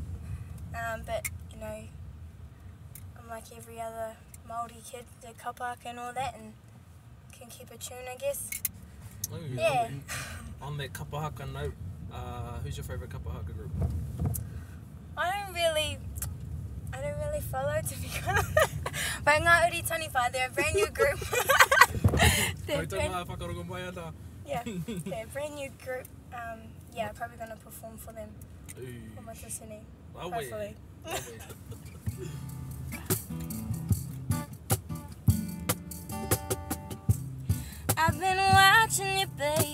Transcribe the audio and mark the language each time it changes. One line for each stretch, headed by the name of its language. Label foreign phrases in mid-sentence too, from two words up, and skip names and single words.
English: But you know, I'm like every other Māori kid, the kapaka and all that, and can keep a tune, I guess. Oh, Yeah. On that kapahaka note, who's your favourite kapahaka group? I don't really follow, to be honest. But Ngāi Tahu, they're a brand new group. They're
Māori: Whakarongo mai ana.
English: yeah, they're a brand new group. Yeah, probably gonna perform for them. For my listening. Hopefully. I've been watching you, baby.